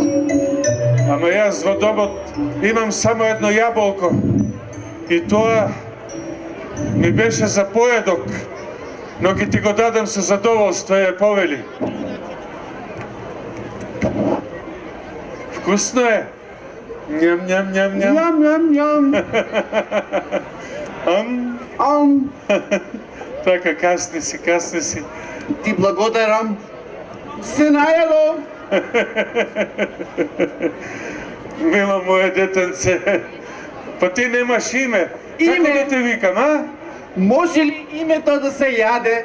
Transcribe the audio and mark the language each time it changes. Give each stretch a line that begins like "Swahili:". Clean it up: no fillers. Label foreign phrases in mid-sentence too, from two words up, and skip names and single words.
Macedonian: Ама јас во домот имам само едно јаболко. И тоа ми беше за поедок, но ќе ти го дадам со задоволство, е повели. Вкусно е? Ням, ням, ням, ням. Ням, ням, ням. Ам. Ам. Така, касни си, касни си. Ти благодарам. Се најадов. Мило моje детенце, па ти немаш име. Како Име? да те викам, а? Може ли името да се јаде?